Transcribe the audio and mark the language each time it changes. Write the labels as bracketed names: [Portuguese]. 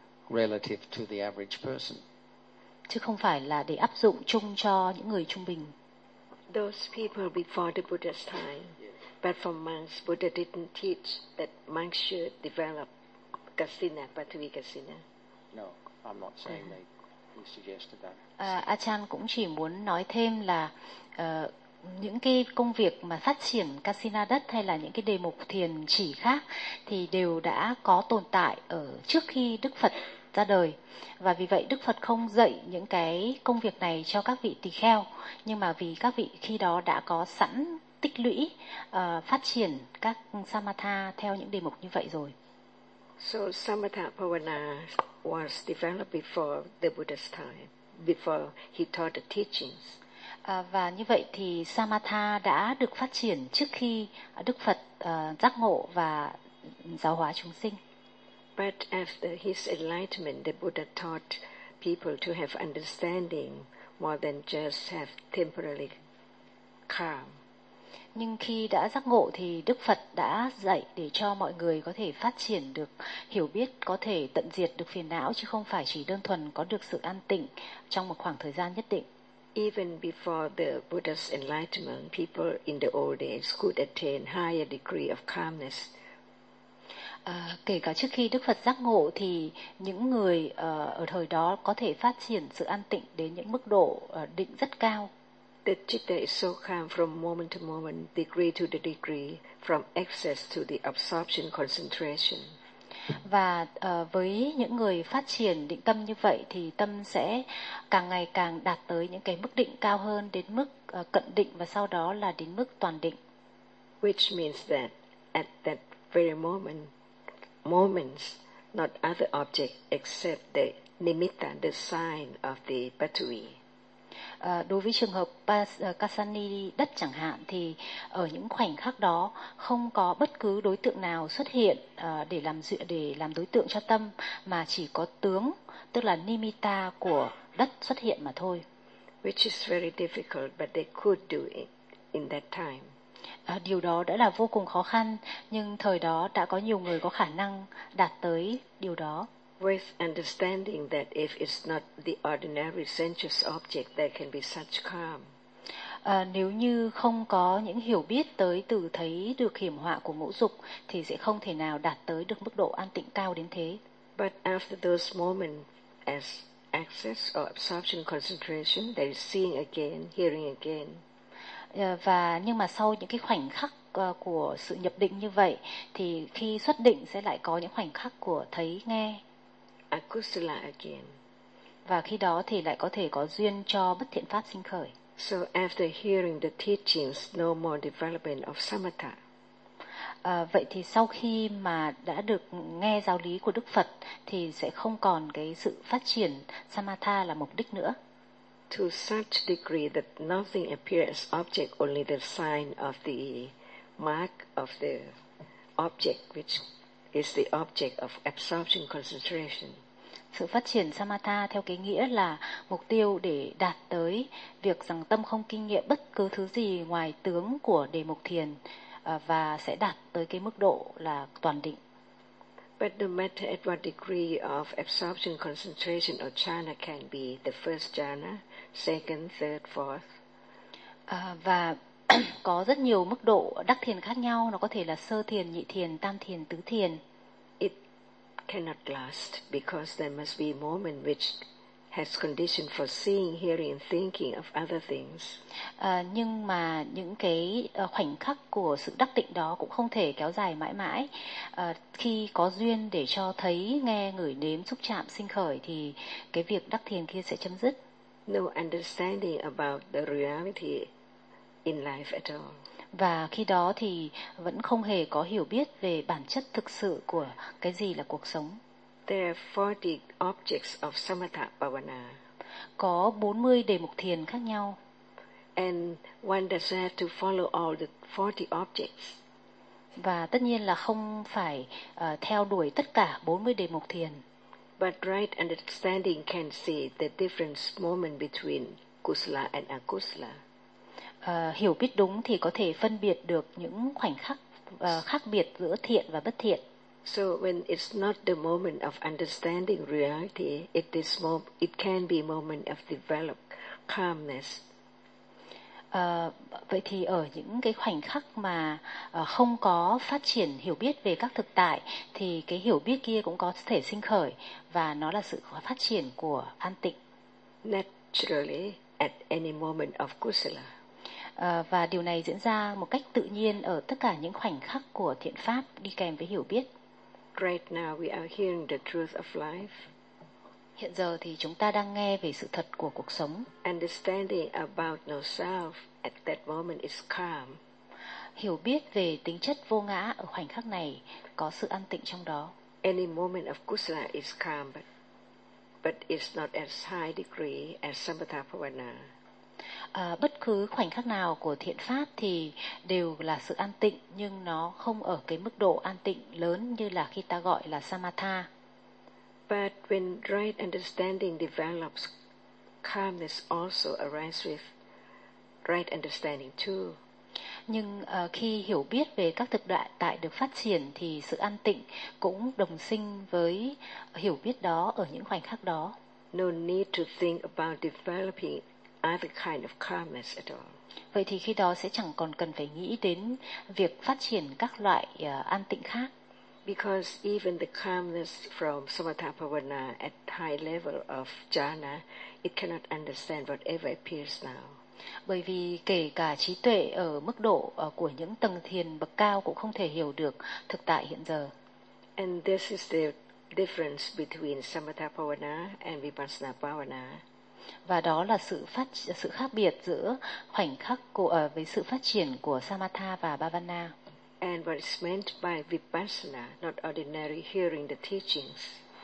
[English] Relative to the average person. [Vietnamese] Chứ không phải là để áp dụng chung cho những người trung bình. [English] Those people before the Buddha's time, but from monks, Buddha didn't teach that monks should develop casino, Pattavi casino. No, I'm not saying they suggested that. [Vietnamese] Achan cũng chỉ muốn nói thêm là những cái công việc mà phát triển casino đất hay là những cái đề mục thiền chỉ khác thì đều đã có tồn tại ở trước khi Đức Phật ra đời. Và vì vậy Đức Phật không dạy những cái công việc này cho các vị tỳ kheo, nhưng mà vì các vị khi đó đã có sẵn tích lũy phát triển các samatha theo những đề mục như vậy rồi. [English] So samatha bhavana was developed before the Buddha's time, before he taught the teachings. [Vietnamese] Và như vậy thì samatha đã được phát triển trước khi Đức Phật giác ngộ và giáo hóa chúng sinh. [English] But after his enlightenment, the Buddha taught people to have understanding more than just have temporary calm. [Vietnamese] Nhưng khi đã giác ngộ thì Đức Phật đã dạy để cho mọi người có thể phát triển được hiểu biết, có thể tận diệt được phiền não, chứ không phải chỉ đơn thuần có được sự an tịnh trong một khoảng thời gian nhất định. [English] Even before the Buddha's enlightenment, people in the old days could attain higher degree of calmness. [Vietnamese] Kể cả trước khi Đức Phật giác ngộ thì những người ở thời đó có thể phát triển sự an tịnh đến những mức độ định rất cao. [English] The citta is so calm from moment to moment, degree to the degree, from excess to the absorption concentration. [Vietnamese] Và với những người phát triển định tâm như vậy thì tâm sẽ càng ngày càng đạt tới những cái mức định cao hơn, đến mức cận định và sau đó là đến mức toàn định. [English] Which means that at that very moment, moments, not other object except the nimitta, the sign of the patui. [Vietnamese] Đối với trường hợp Kasani đất chẳng hạn thì ở những khoảnh khắc đó không có bất cứ đối tượng nào xuất hiện để làm đối tượng cho tâm, mà chỉ có tướng, tức là nimitta của đất xuất hiện mà thôi. [English] Which is very difficult, but they could do it in that time. [Vietnamese] Điều đó đã là vô cùng khó khăn, nhưng thời đó đã có nhiều người có khả năng đạt tới điều đó. [English] With understanding that if it's not the ordinary sensuous object, there can be such calm. [Vietnamese] Nếu như không có những hiểu biết tới từ thấy được hiểm họa của ngũ dục, thì sẽ không thể nào đạt tới được mức độ an tịnh cao đến thế. [English] But after those moments, as access or absorption concentration, there is seeing again, hearing again. [Vietnamese] Nhưng mà sau những cái khoảnh khắc của sự nhập định như vậy, thì khi xuất định sẽ lại có những khoảnh khắc của thấy nghe. [English] Akusala again. [Vietnamese] Và khi đó thì lại có thể có duyên cho bất thiện pháp sinh khởi. [English] So after hearing the teachings, no more development of samatha. [Vietnamese] Vậy thì sau khi mà đã được nghe giáo lý của Đức Phật thì sẽ không còn cái sự phát triển samatha là mục đích nữa. [English] To such degree that nothing appears as object, only the sign of the mark of the object, which is the object of absorption concentration. [Vietnamese] Sự phát triển samatha theo cái nghĩa là mục tiêu để đạt tới việc rằng tâm không kinh nghiệm bất cứ thứ gì ngoài tướng của đề mục thiền, và sẽ đạt tới cái mức độ là toàn định. [English] But no matter at what degree of absorption concentration or jhana can be, the first jhana, second, third, fourth. [Vietnamese] Và có rất nhiều mức độ đắc thiền khác nhau, nó có thể là sơ thiền, nhị thiền, tam thiền, tứ thiền. [English] It cannot last because there must be a moment which has condition for seeing, hearing and thinking of other things. [Vietnamese] Nhưng mà những cái khoảnh khắc của sự đắc định đó cũng không thể kéo dài mãi mãi. Khi có duyên để cho thấy, nghe, ngửi, nếm, xúc chạm sinh khởi thì cái việc đắc thiền kia sẽ chấm dứt. [English] No understanding about the reality in life at all. [Vietnamese] Và khi đó thì vẫn không hề có hiểu biết về bản chất thực sự của cái gì là cuộc sống. [English] There are 40 objects of samatha bhavana. [Vietnamese] Có 40 đề mục thiền khác nhau. [English] And one doesn't have to follow all the 40 objects. [Vietnamese] Và tất nhiên là không phải theo đuổi tất cả 40 đề mục thiền. [English] But right understanding can see the difference moment between kusala and akusala. [Vietnamese] Hiểu biết đúng thì có thể phân biệt được những khoảnh khắc khác biệt giữa thiện và bất thiện. [English] So when it's not the moment of understanding reality, it can be moment of develop calmness. [Vietnamese] Vậy thì ở những cái khoảnh khắc mà không có phát triển hiểu biết về các thực tại thì cái hiểu biết kia cũng có thể sinh khởi, và nó là sự phát triển của an tịnh. [English] Naturally at any moment of kusala. [Vietnamese] Và điều này diễn ra một cách tự nhiên ở tất cả những khoảnh khắc của thiện pháp đi kèm với hiểu biết. [English] Right now we are hearing the truth of life. [Vietnamese] Hiện giờ thì chúng ta đang nghe về sự thật của cuộc sống. [English] Understanding about no self at that moment is calm. [Vietnamese] Hiểu biết về tính chất vô ngã ở khoảnh khắc này có sự an tịnh trong đó. [English] Any moment of kusala is calm, but it's not as high degree as samatha bhavana. [Vietnamese] Bất cứ khoảnh khắc nào của thiện pháp thì đều là sự an tịnh, nhưng nó không ở cái mức độ an tịnh lớn như là khi ta gọi là samatha. [English] But when right understanding develops, calmness also arises with right understanding too. [Vietnamese] Nhưng khi hiểu biết về các thực tại được phát triển thì sự an tịnh cũng đồng sinh với hiểu biết đó ở những khoảnh khắc đó. [English] No need to think about developing other kind of calmness at all. [Vietnamese] Vậy thì khi đó sẽ chẳng còn cần phải nghĩ đến việc phát triển các loại an tịnh khác. [English] Because even the calmness from samatha bhavana at high level of jhana, it cannot understand whatever appears now. [Vietnamese] Bởi vì kể cả trí tuệ ở mức độ của những tầng thiền bậc cao cũng không thể hiểu được thực tại hiện giờ. [English] And this is the difference between samatha bhavana and vipassana bhavana. [Vietnamese] Và đó là sự khác biệt giữa khoảnh khắc với sự phát triển của samatha và bhavana. [English] And what is meant by vipassana, not ordinary hearing the teachings.